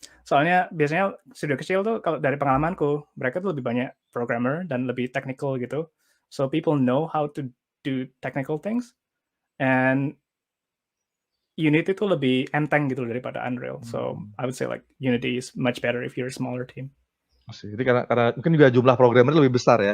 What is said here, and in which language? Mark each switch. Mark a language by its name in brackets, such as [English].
[Indonesian] Soalnya biasanya studio kecil tuh kalau dari pengalamanku, mereka tuh lebih banyak programmer dan lebih technical gitu. [English] So people know how to do technical things. And Unity [Indonesian] tuh lebih enteng gitu daripada Unreal. [English] So I would say like Unity is much better if you're a smaller team. [Indonesian] Jadi karena mungkin juga jumlah programmer lebih besar ya.